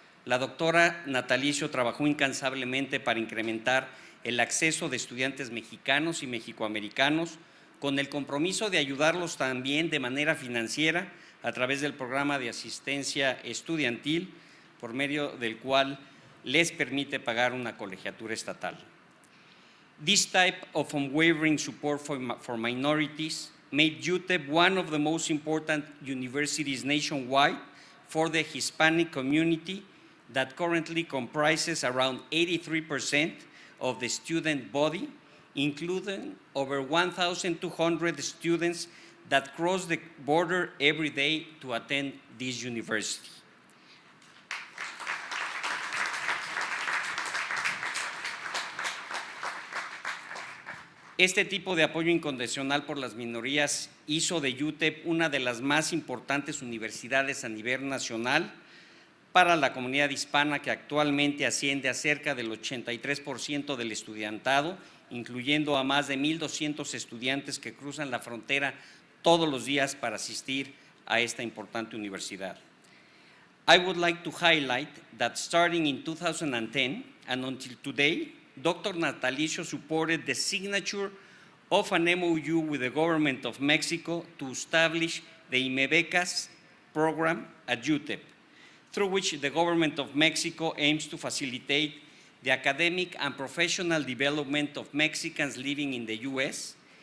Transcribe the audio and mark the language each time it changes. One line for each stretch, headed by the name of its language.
Spanish: La doctora Natalicio trabajó incansablemente para incrementar el acceso de estudiantes mexicanos y mexicoamericanos, con el compromiso de ayudarlos también de manera financiera a través del programa de asistencia estudiantil, por medio del cual les permite pagar una colegiatura estatal.
English: This type of unwavering support for minorities made UTEP one of the most important universities nationwide for the Hispanic community that currently comprises around 83% of the student body, including over 1,200 students that cross the border every day to attend this university.
Spanish: Este tipo de apoyo incondicional por las minorías hizo de UTEP una de las más importantes universidades a nivel nacional para la comunidad hispana, que actualmente asciende a cerca del 83% del estudiantado, incluyendo a más de 1,200 estudiantes que cruzan la frontera todos los días para asistir a esta importante universidad.
English: I would like to highlight that starting in 2010 and until today, Dr. Natalicio supported the signature of an MOU with the government of Mexico to establish the IMEBECAS program at UTEP, through which the government of Mexico aims to facilitate the academic and professional development of Mexicans living in the U.S.